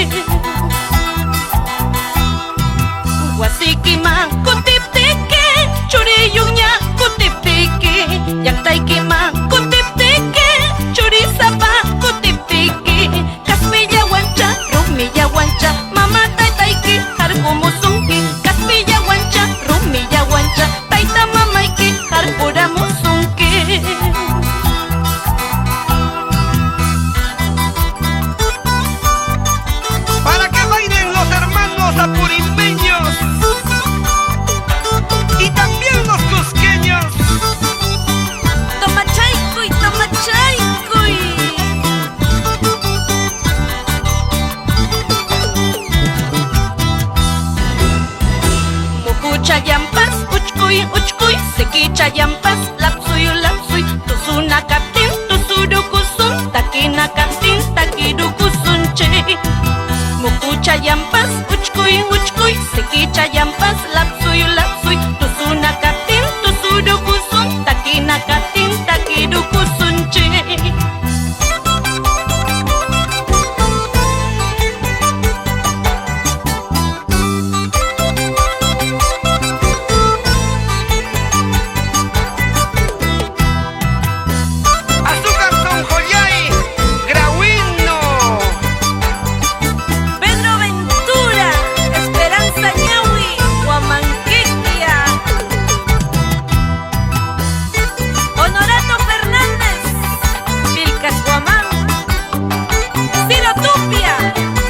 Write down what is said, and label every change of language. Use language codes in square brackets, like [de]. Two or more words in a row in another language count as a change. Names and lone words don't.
[qu] Huasiquiman, kutipteke, churiyuña, kutipteke, llaqtaykiman, kutipteke, churisapa, kutipteke, Kaspilla wancha, rumilla wancha, mama taytayki, harkumusunki, Kaspilla wancha, rumilla wancha, tayta mamayki, harkuramusunki. [es] Para que bailen los hermanos apurimbeños y también los cusqueños. [qu] Tomachaycuy, tomachaycuy. Mukucha yampas, uchkuy, uchkuy, sekicha yampas, lapsuy, lapsuy, tusuna kaptin, tusurukusun, takina kaptin, takirukusun che. Mukucha yampas, uchkuy, uchkuy, sekicha yampas, lapsuy, lapsuy, tusuna kaptin, tusurukusun, takina kaptin, takirukusun che. [es] Azúcar son joyay, grauino. Pedro Ventura, Esperanza Ñahui, Huamanquequia. Honorato Fernández, Vilcas Guamán, Ciro Tupia.